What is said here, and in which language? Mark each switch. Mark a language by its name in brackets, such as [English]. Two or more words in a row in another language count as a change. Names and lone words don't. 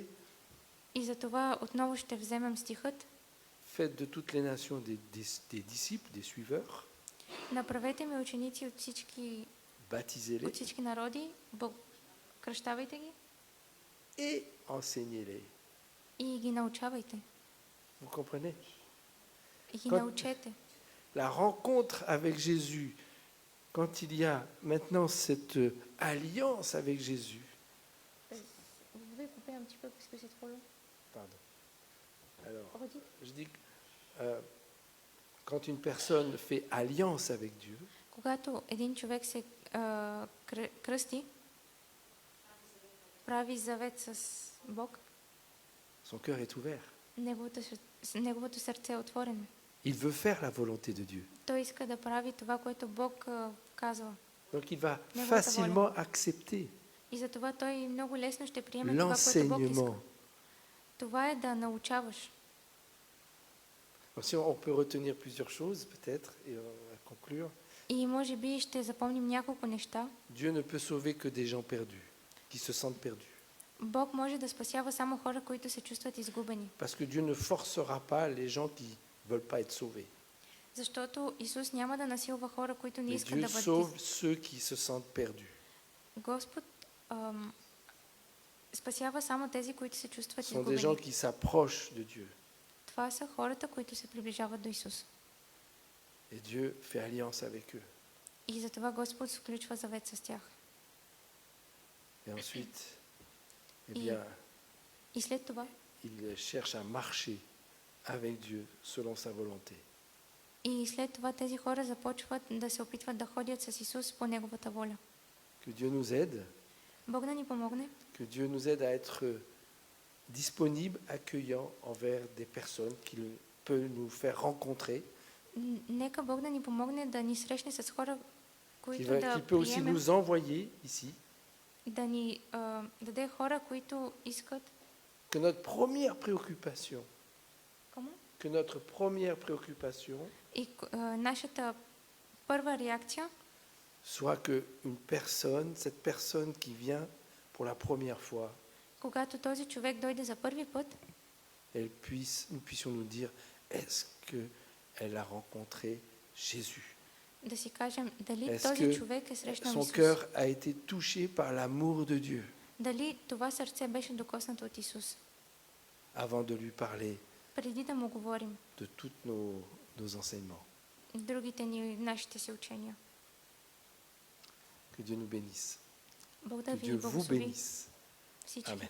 [Bulgarian] И затова отново ще вземем стихът. [French] Faites de toutes les nations des disciples, des suiveurs. [Bulgarian] Направете ми ученици от [French] Baptisez-les [Bulgarian] всички народи, кръщавайте ги [French] et enseignez-les. [Bulgarian] и ги научавайте. [French] Vous comprenez? [Bulgarian] И ги [French] Quand- [Bulgarian] научете. [French] La rencontre avec Jésus, quand il y a maintenant cette alliance avec Jésus. Pardon. Alors, je dis que quand une personne fait alliance avec Dieu, [Bulgarian] Когато един човек се кръсти, прави завет с Бог, [French] son cœur est ouvert. [Bulgarian] неговото сърце е отворено. [French] Il veut faire la volonté de Dieu. [Bulgarian] Той иска да прави това, което Бог казва. [French] Donc il va [Bulgarian] Неговата [French] facilement accepter [Bulgarian] И затова той много лесно ще приеме това, което Бог иска. [French] l'enseignement. [Bulgarian] Това е да научаваш. [French] Donc, si on peut retenir plusieurs choses, peut-être, et on va conclure. [Bulgarian] И може би ще запомним няколко неща. [French] Dieu ne peut sauver que des gens perdus, qui se sentent perdus. [Bulgarian] Бог може да спасява само хора, които се чувстват изгубени. [French] Parce que Dieu ne forcera pas les gens qui ne veulent pas être sauvés. [Bulgarian] Защото Исус няма да насилва хора, които не [French] Mais [Bulgarian] искат [French] Dieu [Bulgarian] да [French] sauve [Bulgarian] бъдат. [French] ceux qui se sentent perdus. [Bulgarian] Господ спасява само тези, които се чувстват [French] Ce sont des gens [Bulgarian] изгубени. [French] qui s'approchent de Dieu. [Bulgarian] Това са хората, които се приближават до Исус. [French] Et Dieu fait alliance avec eux. [Bulgarian] И затова Господ сключва завет с тях. [French] Et ensuite, eh Et- bien, [Bulgarian] И след това [French] il cherche à marcher avec Dieu selon sa volonté. [Bulgarian] тези хора започват да се опитват да ходят с Исус по Неговата воля. [French] Que Dieu nous aide, [Bulgarian] Бог да ни помогне, [French] que Dieu nous aide à être disponible, accueillant envers des personnes qu'il peut nous faire rencontrer, [Bulgarian] Нека Бог да ни помогне да ни срещне с хора, които [French] qu'il [Bulgarian] да [French] peut aussi [Bulgarian] приемем, [French] nous envoyer ici, [Bulgarian] да ни даде хора, които искат. [French] que notre première préoccupation, [Bulgarian] Кому? [French] que notre première préoccupation [Bulgarian] И нашата първа реакция [French] soit que cette personne qui vient pour la première fois, [Bulgarian] когато този човек дойде за първи път, [French] nous puissions nous dire, est-ce qu'elle a rencontré Jésus? [Bulgarian] да си кажем дали [French] Est-ce [Bulgarian] този [French] que [Bulgarian] човек е срещнал [French] son [Bulgarian] Исус. [French] cœur a été touché par l'amour de Dieu [Bulgarian] Дали това сърце беше докоснато от Исус. [French] avant de lui parler [Bulgarian] Преди да му говорим [French] de tous nos enseignements? [Bulgarian] другите нашите си учения. [French] Que Dieu nous bénisse. [Bulgarian] Бог да [French] Que [Bulgarian] ви [French] Dieu vous [Bulgarian] благослови [French] bénisse. [Bulgarian] всички. Amen.